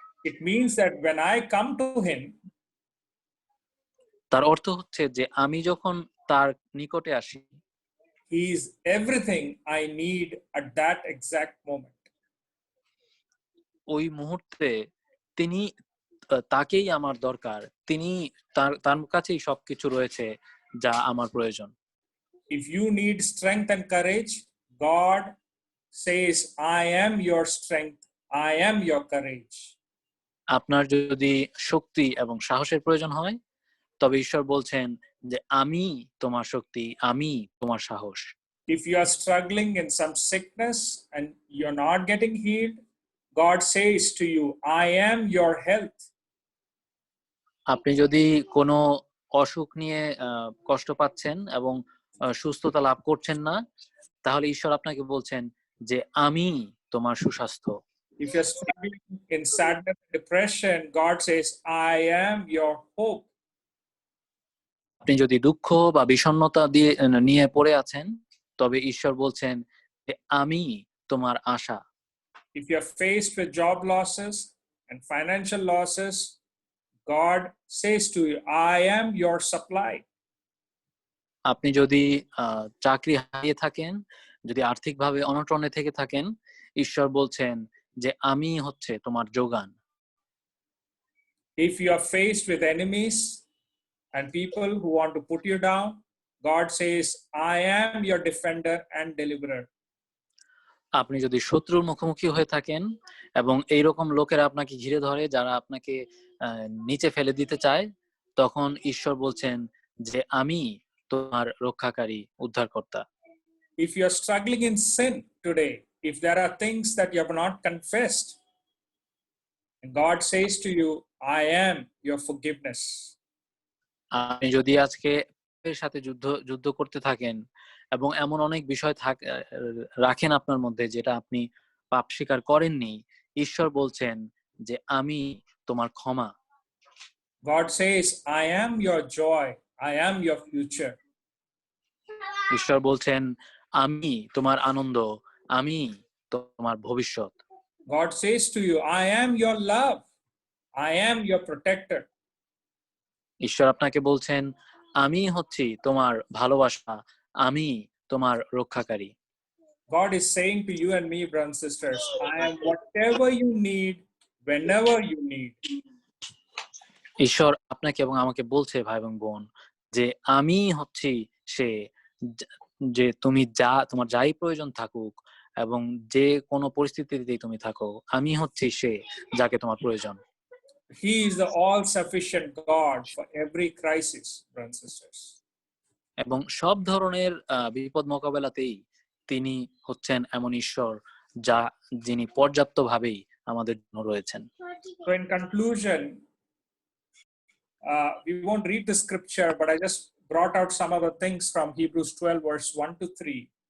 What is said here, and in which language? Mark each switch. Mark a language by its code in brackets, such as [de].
[en] it means that when I come to him, [bn] তার অর্থ হচ্ছে যে আমি যখন তার নিকটে আসি, [en] He is everything I need at that exact moment. [bn] ওই মুহূর্তে তিনি তাকেই আমার দরকার, তিনি তার কাছেই সবকিছু রয়েছে যা আমার প্রয়োজন। [en] If you need strength and courage, God says, I am your strength, I am your courage. [bn] আপনার যদি শক্তি এবং সাহসের প্রয়োজন হয়, তবে ঈশ্বর বলছেন যে আমি তোমার শক্তি, আমি তোমার সাহস। [en] If you are struggling in some sickness and you're not getting healed, God says to you, I am your health. [bn] আপনি যদি কোনো অসুখ নিয়ে কষ্ট পাচ্ছেন এবং সুস্থতা লাভ করছেন না, তাহলে ঈশ্বর আপনাকে বলছেন যে আমি তোমার সুস্বাস্থ্য। [en] If you're struggling in sadness and depression, God says, I am your hope. [bn] আপনি যদি দুঃখ বা বিষণ্ণতা নিয়ে পড়ে আছেন, তবে ঈশ্বর বলছেন যে আমি তোমার আশা। [en] If you're faced with job losses and financial losses, God says to you, I am your supply. [bn] আপনি যদি চাকরি হারিয়ে থাকেন, যদি আর্থিকভাবে অনটনে থেকে থাকেন, ঈশ্বর বলছেন যে আমি হচ্ছে তোমার যোগান। [en] If you are faced with enemies and people who want to put you down, God says, I am your defender and deliverer. [bn] আপনি যদি শত্রুর মুখোমুখি হয়ে থাকেন এবং এইরকম লোকেরা আপনাকে ঘিরে ধরে যারা আপনাকে নিচে ফেলে দিতে চায়, তখন ঈশ্বর বলছেন যে আমি তোমার রক্ষাকারী, উদ্ধারকর্তা। [en] If you are struggling in sin today, if there are things that you have not confessed, God says to you, I am your forgiveness. [bn] আপনি যদি আজকে এর সাথে যুদ্ধ করতে থাকেন এবং এমন অনেক বিষয় রাখেন আপনার মধ্যে যেটা আপনি পাপ স্বীকার করেননি, ঈশ্বর বলছেন যে আমি তোমার ক্ষমা। [en] God says, I am your joy, I am your future. [bn] ঈশ্বর বলছেন আমি তোমার আনন্দ, আমি তোমার ভবিষ্যৎ। [en] God says to you, I am your love, I am your protector. [bn] ঈশ্বর আপনাকে বলছেন আমি হচ্ছি তোমার ভালোবাসা, আমি তোমার রক্ষাকারী। [en] God is saying to you and me, brothers and sisters, I am whatever you need, whenever you need. [bn] ঈশ্বর আপনাকে এবং আমাকে বলছে, ভাই এবং বোন, যে আমি হচ্ছি সে, যে তুমি তোমার যাই প্রয়োজন থাকুক এবং যে কোনো পরিস্থিতিতেই তুমি থাকো, আমি হচ্ছি সে যাকে তোমার প্রয়োজন। [en] He is the all-sufficient God for every crisis, brothers and sisters. [bn] এবং সব ধরনের বিপদ মোকাবেলাতেই তিনি হচ্ছেন এমন ঈশ্বর যিনি পর্যাপ্তভাবেই আমাদের জন্য রয়েছেন। [en] So in conclusion, we won't read the scripture, but I just brought out some of the things from Hebrews 12, verse 1 to 3.